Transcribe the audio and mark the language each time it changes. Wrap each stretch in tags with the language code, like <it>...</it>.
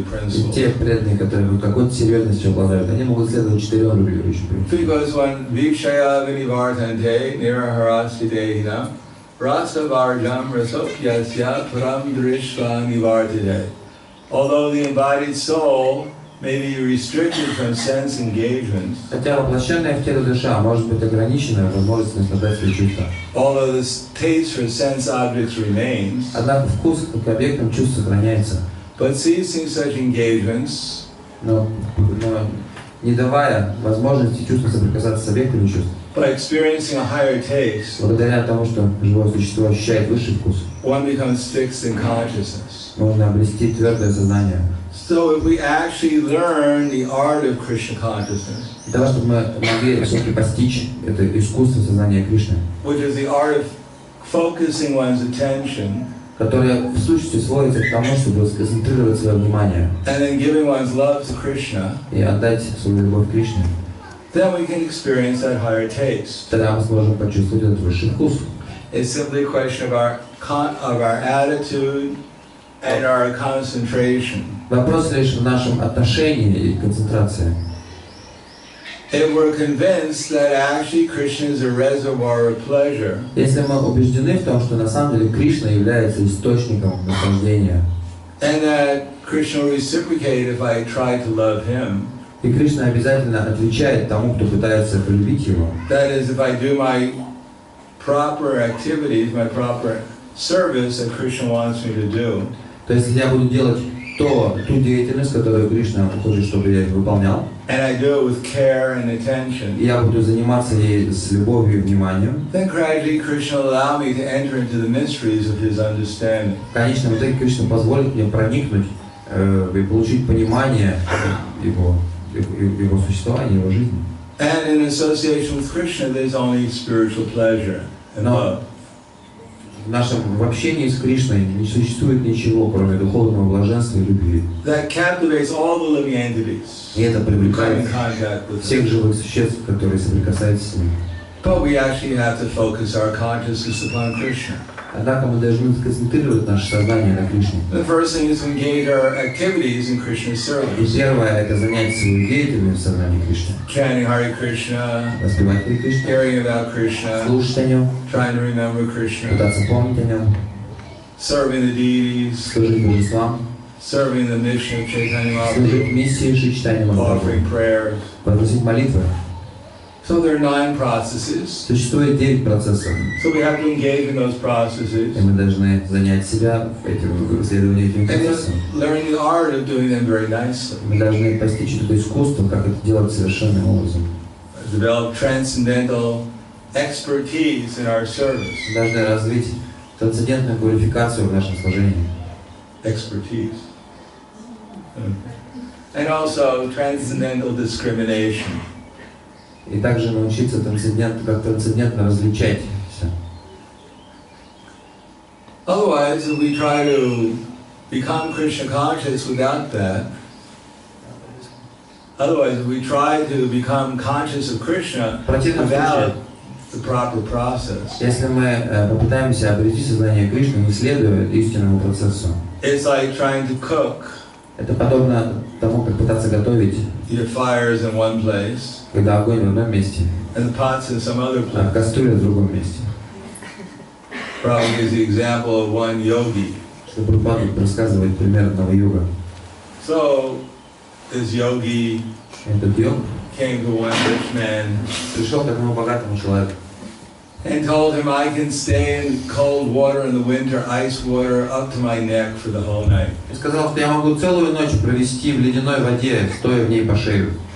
<ru>И</ru> <en>principles.</en> <ru>те преданные, которые какой-то серьезностью обладают, они могут следовать 4 регулирующим принципам.</ru> <sa>Because when Vikshaya Vinivartante Niraharasti Dehina Rasa Varjam Rasopyasya Param Drishva Nivartide.</sa> <en>Although the embodied soul may be restricted from sense engagements,</en> <ru>Хотя воплощенная в тело душа может быть ограничена возможностью наслаждать свои чувства.</ru> <en>although the taste for sense objects remains,</en> <ru>Однако вкус к объектам чувств сохраняется.</ru> <en>but ceasing such engagements,</en> <ru>Но не давая возможности чувствам соприкасаться с объектами чувств,</ru> <en>by experiencing a higher taste,</en> <ru>благодаря тому, что живое существо ощущает высший вкус,</ru> <en>one becomes fixed in consciousness.</en> <ru>можно обрести твердое сознание.</ru> <en>So if we actually learn the art of Krishna consciousness,</en> <ru>Для того, чтобы мы могли все-таки постичь это искусство сознания Кришны,</ru> <en>which is the art of focusing one's attention</en> <ru>которое в сущности сводится к тому, чтобы сконцентрировать свое внимание</ru> <en>and then giving one's love to Krishna,</en> <ru>и отдать свою любовь Кришне,</ru> <en>then we can experience that higher taste.</en> <ru>тогда мы сможем почувствовать этот высший вкус.</ru> <en>It's simply a question of our attitude and our concentration.</en> <ru>Вопрос лишь в нашем отношении и концентрации.</ru> <en>If we're convinced that actually Krishna is a reservoir of pleasure,</en> <ru>Если мы убеждены в том, что на самом деле Кришна является источником наслаждения,</ru> <en>and that Krishna will reciprocate if I try to love him,</en> <ru>и Кришна обязательно отвечает тому, кто пытается полюбить его,</ru> <en>that is, if I do my proper activities, my proper service that Krishna wants me to do,</en> <ru>то есть если я буду делать ту деятельность, которую Кришна хочет, чтобы я выполнял,</ru> <en>and I do it with care and attention,</en> <ru>и я буду заниматься ей с любовью и вниманием,</ru> <en>then gradually Krishna will allow me to enter into the mysteries of his understanding.</en> <ru>в конечном итоге Кришна позволит мне проникнуть и получить понимание его существования, его жизни.</ru> <en>And in association with Krishna, there's only spiritual pleasure and love.</en> <ru>В нашем общении с Кришной не существует ничего, кроме духовного блаженства и любви.</ru> <en>That captivates all the living entities</en> <ru>И это</ru> <en>who come</en> <ru>привлекает</ru> <en>in contact with</en> <ru>всех</ru> <en>him.</en> <ru>живых существ, которые соприкасаются с ним.</ru> <en>But we actually have to focus our consciousness upon Krishna.</en> <ru>Однако мы должны сконцентрировать наше сознание на Кришне.</ru> <en>The first thing is to engage our activities in Krishna's</en> <ru>И</ru> <en>service.</en> <ru>первое – это занять свою деятельность в сознании Кришны.</ru> <en>Chanting Hare Krishna,</en> <ru>Воспевать Харе Кришну,</ru> <en>hearing about Krishna,</en> <ru>слушать о нем,</ru> <en>trying to remember Krishna,</en> <ru>пытаться помнить о нем,</ru> <en>serving the deities,</en> <ru>служить божествам,</ru> <en>serving the mission of Chaitanya</en> <ru>служить</ru> <en>Mahaprabhu,</en> <ru>миссии Шри Чайтаньи Махапрабху,</ru> <en>offering prayers.</en> <ru>произносить молитвы.</ru> <en>So there are 9 processes.</en> <ru>Существует 9 процессов,</ru> <en>So we have to engage in those</en> <ru>и</ru> <en>processes</en> <ru>мы должны занять себя в исследовании этим</ru> <en>and</en> <ru>процессом.</ru> <en>then learn the art of doing them very nicely.</en> <ru>Мы должны постичь это искусство, как это делать совершенным образом.</ru> <en>Develop transcendental expertise in our service.</en> <ru>Мы должны развить трансцендентную квалификацию в нашем служении.</ru> <en>Expertise. And also transcendental discrimination.</en> <ru>И также научиться как трансцендентно различать все.</ru> <en>Otherwise, if we try to become Krishna conscious without that, otherwise, if we try to become conscious of Krishna</en> <ru>В противном</ru> <en>without</en> <ru>случае,</ru> <en>the proper process,</en> <ru>если мы попытаемся обрести сознание Кришны, не следуя истинному процессу,</ru> <en>it's like trying to cook.</en> <ru>это подобно тому, как пытаться готовить,</ru> <en>Your fire is in one place,</en> <ru>когда огонь в одном месте,</ru> <en>and the pot's in some other</en> <ru>а</ru> <en>place.</en> <ru>кастрюля в другом месте.</ru> <en>Prabhupada gives the example of one yogi.</en> <ru>Что Прабхупада рассказывает пример одного йога.</ru> <en>So this yogi</en> <ru>Этот йог</ru> <en>came to one rich man</en> <ru>пришел к одному богатому человеку</ru> <en>and told him, I can stay in cold water in the winter, ice water, up to my neck for the whole night.</en> <ru>и сказал, что я могу целую ночь провести в ледяной воде, стоя в ней по шею.</ru>